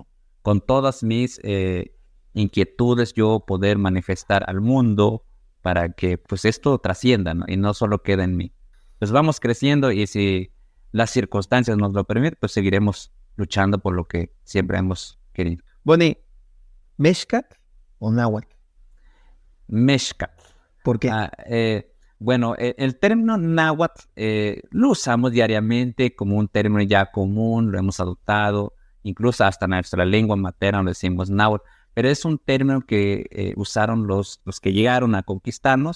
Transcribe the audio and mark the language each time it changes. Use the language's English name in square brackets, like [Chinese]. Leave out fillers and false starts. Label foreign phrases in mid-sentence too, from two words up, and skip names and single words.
[Spanish] Con todas mis inquietudes yo poder manifestar al mundo para que pues esto trascienda, ¿no? Y no solo quede en mí. Pues vamos creciendo y si las circunstancias nos lo permiten, pues seguiremos luchando por lo que siempre hemos querido. Boni, ¿Mexcat o náhuatl? Mexcat. ¿Por qué? Bueno, el término náhuatl lo usamos diariamente como un término ya común, lo hemos adoptado, incluso hasta nuestra lengua materna lo decimos náhuatl, pero es un término que usaron los que llegaron a conquistarnos.